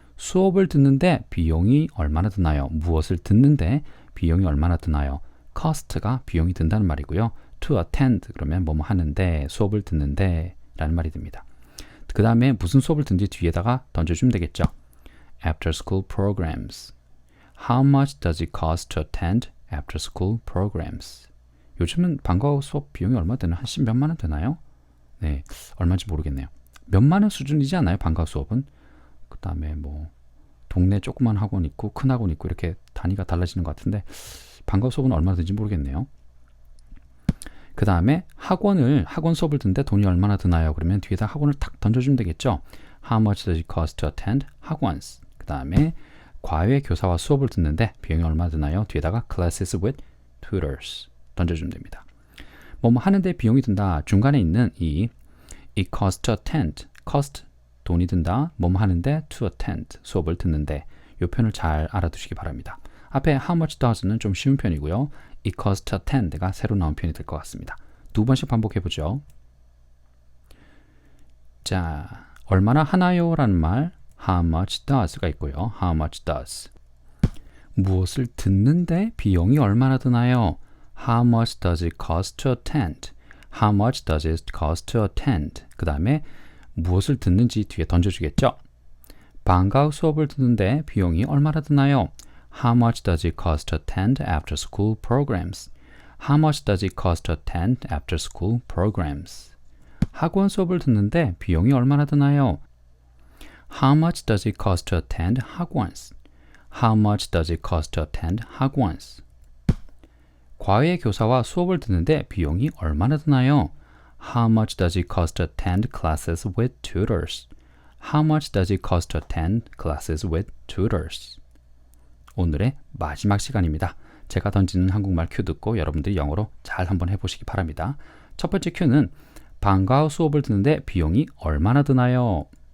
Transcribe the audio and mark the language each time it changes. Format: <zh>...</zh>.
<ko>수업을 듣는데 비용이 얼마나 드나요? 무엇을 듣는데 비용이 얼마나 드나요? cost가 비용이 든다는 말이고요.</ko> <en>to attend</en> <ko>그러면 뭐뭐 하는데 수업을 듣는데 라는 말이 됩니다. 그 다음에 무슨 수업을 듣는지 뒤에다가 던져주면 되겠죠.</ko> <en>After school programs. How much does it cost to attend after school programs?</en> <ko>요즘은 방과 후 수업 비용이 얼마 되나? 한 10몇만 원 되나요? 네, 얼마인지 모르겠네요. 몇만 원 수준이지 않나요? 방과 후 수업은? 그 다음에 뭐 동네 조그만 학원 있고 큰 학원 있고 이렇게 단위가 달라지는 것 같은데 방과 후 수업은 얼마 드는지 모르겠네요. 그 다음에 학원 수업을 듣는데 돈이 얼마나 드나요? 그러면 뒤에다 학원을 탁 던져주면 되겠죠.</ko> <en>How much does it cost to attend 학원s?</en> <ko>그 다음에 과외 교사와 수업을 듣는데 비용이 얼마나 드나요? 뒤에다가</ko> <en>classes with tutors</en> <ko>던져주면 됩니다. 뭐뭐 하는데 비용이 든다. 중간에 있는 이</ko> <en>it costs to attend,</en> <ko>cost 돈이 든다. 뭐뭐 하는데</ko> <en>to attend</en> <ko>수업을 듣는데 이 표현을 잘 알아두시기 바랍니다. 앞에</ko> <en>how much does</en> <ko>는 좀 쉬운 편이고요.</ko> <en>it costs to attend</en> <ko>가 새로 나온 표현이 될 것 같습니다. 두 번씩 반복해보죠. 자, 얼마나 하나요? 라는 말</ko> <en>how much does</en> <ko>가 있고요.</ko> <en>how much does.</en> <ko>무엇을 듣는데 비용이 얼마나 드나요?</ko> <en>How much does it cost to attend? How much does it cost to attend?</en> <ko>그 다음에 무엇을 듣는지 뒤에 던져주겠죠? 방과후 수업을 듣는데 비용이 얼마나 드나요?</ko> <en>How much does it cost to attend after school programs? How much does it cost to attend after school programs?</en> <ko>학원 수업을 듣는데 비용이 얼마나 드나요?</ko> <en>How much does it cost to attend 학원s? How much does it cost to attend 학원s?</en> <ko>과외 교사와 수업을 듣는데 비용이 얼마나 드나요?</ko> <en>How much does it cost to attend classes with tutors? How much does it cost to attend classes with tutors?</en> <ko>오늘의 마지막 시간입니다. 제가 던지는 한국말 큐 듣고 여러분들이 영어로 잘 한번 해보시기 바랍니다. 첫 번째 큐는 방과후 수업을 듣는데 비용이 얼마나 드나요?</ko>